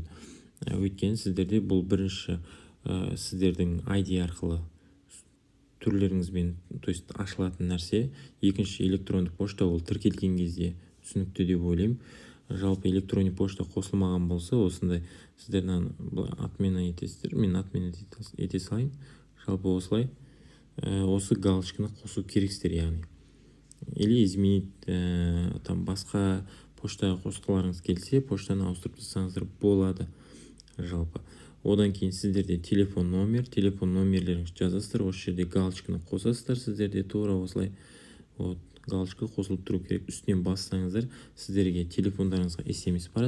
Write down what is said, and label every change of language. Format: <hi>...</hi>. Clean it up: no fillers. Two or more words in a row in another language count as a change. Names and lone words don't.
<kk>Өйткені сіздерде бұл бірінші сіздердің ID арқылы түрлеріңізбен,</kk> <ru>то есть</ru> <kk>ашылатын нәрсе. Екінші электронды пошта ол тіркелген кезде түсінікті деп ойлаймын. Жалпы электронды пошта қосылмаған болса, осындай сіздерден отмена етесіздер. Мен отмена ете салайын. Жалпы осылай осы галочканы қосу керексіздер, яғни.</kk> <ru>Или изменить там</ru> <kk>басқа поштаға қосқыларыңыз келсе, поштаны ауыстырып тастасаңыздар болады. Жалпы одан кейін сіздерде телефон номерлеріңізді жазасыздар, осы жерде галочканы қосасыздар. Сіздерде тура осылай галочка қосылып тұру керек. Үстінен бассаңыздар, сіздерге телефондарыңызға SMS барады.</kk>